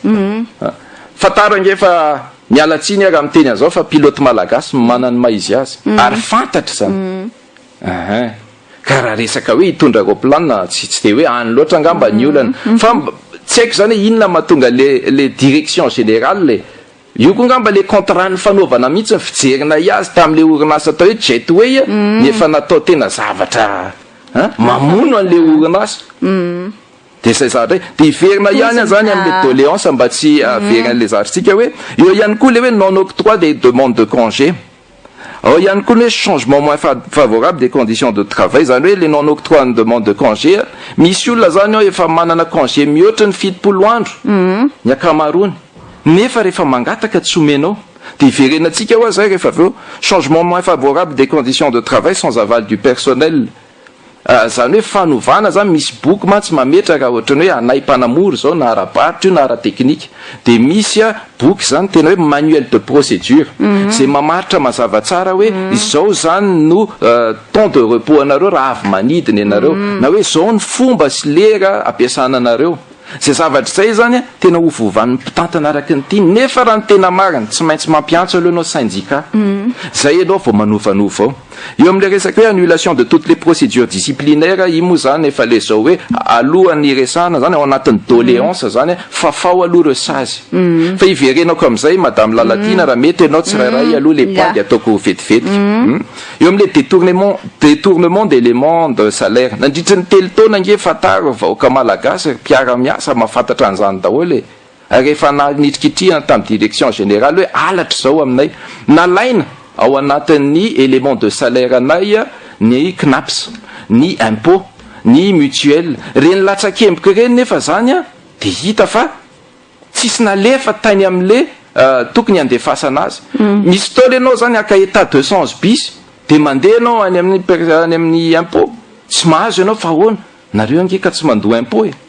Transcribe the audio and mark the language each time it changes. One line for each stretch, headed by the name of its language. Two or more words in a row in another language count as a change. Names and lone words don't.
Malagasy: fataro nge fa mialatsiny ary miteny an'izao fa pilote malagasy manany maizy azy ary fantatra zany ka raha resaka hoe hitondra aeroplanina tsy dia hoe any loatra angamba ny olana fa tsy haiko zany hoe inona mahatonga le
French: direction générale
Malagasy: io koa ngamba le contrat ny fanaovana mihitsy ny fijerina iazy tamin'le orinasa atao hoe jetway nefa natao tena zavatra mamono an'le orinasa dia zay zavatra dia iverina ihany zany amin'le doléance mba tsy averan'le zavatratsika hoe eo ihany koa le hoe
French: non octroi des demandes de congé
Malagasy: ao ihany koa hoe
French: changement moins favorable des conditions de travail
Malagasy: zany hoe le
French: non octroi
Malagasy: ny
French: demande de congé
Malagasy: misy olona zany ao efa manana congé mihoatra ny 7 andro ny akamaroany nefa rehefa mangataka tsy omenao dia iverenantsika hoa zay rehefa aveo changement
French: moins favorable des conditions de travail sans aval du personnel
Malagasy: zany hoe fanovana zany misy boky mantsy mametra raha ohatrany hoe anay mpanamory zao na ara-barotra io na ara-teknika dia misy boky zany tena hoe
French: manuel de procédure
Malagasy: zay mamaritra mazava tsara hoe izao zany no
French: temps de repos
Malagasy: anareo raha avy manidina ianareo na hoe zao ny fomba sy lera ampiasana anareo zay zavatra zay zany tena ovovan'ny mpitantana araky ny tiany nefa raha ny tena mariny tsy maintsy mampiantso aloha anao syndicat zay ianao vao manovanova ao eo amin'le resaka hoe
French: annulation de toutes les procédures disciplinaires
Malagasy: io moa zany efa le zao hoe alohan'ny resahana zany ao anatin'ny doléance zany fafao aloha reo sazy fa iverenako amin'izay madame Lalatina raha mety ianao tsirairay aloha le pagy ataoko vetivety eo amin'le
French: détournement d'éléments de salaire
Malagasy: nandritry ny telo taona nge fataro vahoaka malagasy mpiara-miasa mahafantatra an'izany daholo rehefa nanitrikitrihana tamin'ny
French: direction générale
Malagasy: hoe alatra zao aminay nalaina ao anatin'ny
French: élément de salaire
Malagasy: anay ny CNAPS ny impôt ny mutuelle reny latsakemboka reny nefa zany dia hita fa tsisy nalefa tany amin'le tokony andefasana azy misy tao lenao zany aka état 200 bis dia mandeha anao any amin'ny impôt tsy mahazo ianao fa ahoana nareo angeka tsy mandoa impôt